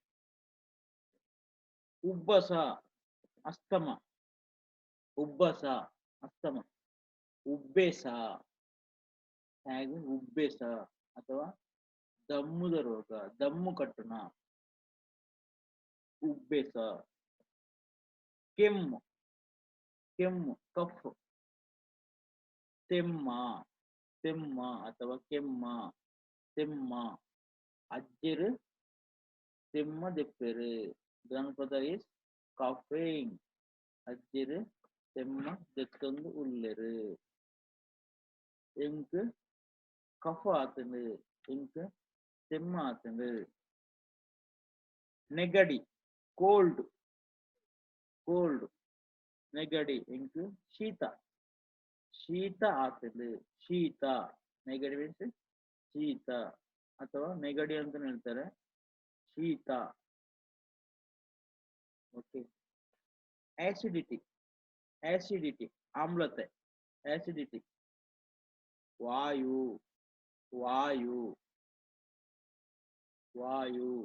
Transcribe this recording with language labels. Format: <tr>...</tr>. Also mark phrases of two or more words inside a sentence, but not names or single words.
<kn>ಉಬ್ಬಸ, ಅಸ್ತಮ, ಉಬ್ಬಸ, ಅಸ್ತಮ.</kn> <tcy>ಉಬ್ಬೆಸ, ಹಾಗೆ ಉಬ್ಬೆಸ ಅಥವಾ ದಮ್ಮುದ ರೋಗ, ದಮ್ಮು ಕಟ್ಟುನ, ಉಬ್ಬೆಸ. ಕೆಮ್ಮು, ಕೆಮ್ಮು, ಕಫ್. ತೆಮ್ಮ, ತೆಮ್ಮ ಅಥವಾ ಕೆಮ್ಮ, ತೆಮ್ಮ. ಅಜ್ಜರು ತೆಮ್ಮ ದೆಪ್ಪೆರು. ಜನಪದ</tcy> <en>is coughing.</en> <tcy>ಅಜ್ಜರು ತೆಮ್ಮ ದೆತ್ತೊಂದು ಉಲ್ಲೆರು. ಎಂಕ್ ಕಫ ಆತಂದು, ಎಂಕ್ ತೆಮ್ಮ ಆತಂದು. ನೆಗಡಿ, ಕೋಲ್ಡ್, ಕೋಲ್ಡ್, ನೆಗಡಿ, ಎಂಕ್ ಶೀತ, ಶೀತ ಆತಂದು. ಶೀತ,</tcy> <kn>ನೆಗಡಿ ಮೀನ್ಸ್ ಶೀತ ಅಥವಾ ನೆಗಡಿ ಅಂತ ಹೇಳ್ತಾರೆ, ಶೀತ. ಓಕೆ. ಆಸಿಡಿಟಿ, ಆಸಿಡಿಟಿ ಆಮ್ಲತೆ, ಆಸಿಡಿಟಿ. ವಾಯು, ವಾಯು, ವಾಯು.</kn>